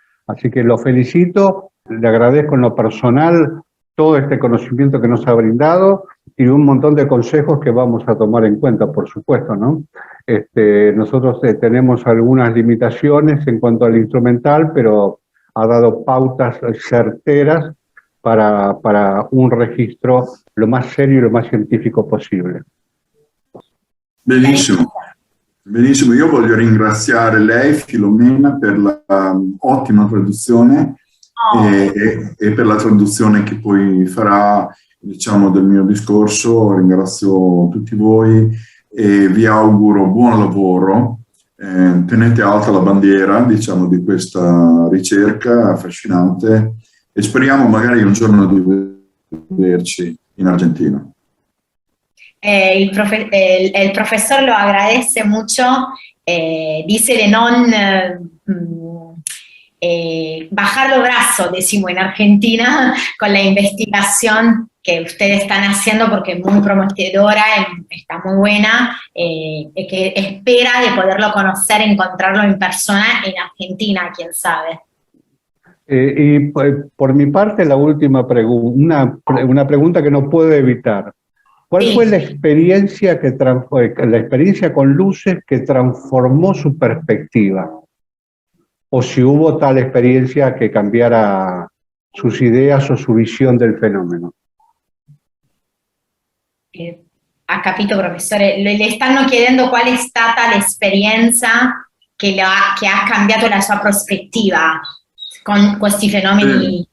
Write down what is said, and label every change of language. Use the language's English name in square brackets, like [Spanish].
[Spanish] Así que lo felicito, le agradezco en lo personal todo este conocimiento que nos ha brindado y un montón de consejos que vamos a tomar en cuenta, por supuesto, ¿no? Nosotros tenemos algunas limitaciones en cuanto al instrumental, pero ha dado pautas certeras para un registro lo más serio y lo más científico possibile. [Italian] Benissimo. Benissimo, io voglio ringraziare lei, Filomena, per la ottima traduzione e per la traduzione che poi farà, diciamo, del mio discorso. Ringrazio tutti voi e vi auguro buon lavoro. Tenete alta la bandiera, diciamo, di questa ricerca affascinante e speriamo magari un giorno di vederci in Argentina. [Spanish] El profesor lo agradece mucho, dice de no bajar los brazos, decimos en Argentina, con la investigación que ustedes están haciendo porque es muy prometedora, está muy buena, que espera de poderlo conocer, encontrarlo en persona en Argentina, quién sabe. Y por mi parte, la última pregunta, una pregunta que no puedo evitar. ¿Cuál fue la experiencia con luces que transformó su perspectiva? O si hubo tal experiencia que cambiara sus ideas o su visión del fenomeno. [Italian] Ha capito, professore? Le stanno chiedendo qual è stata l'esperienza che ha cambiato la sua prospettiva con questi fenomeni.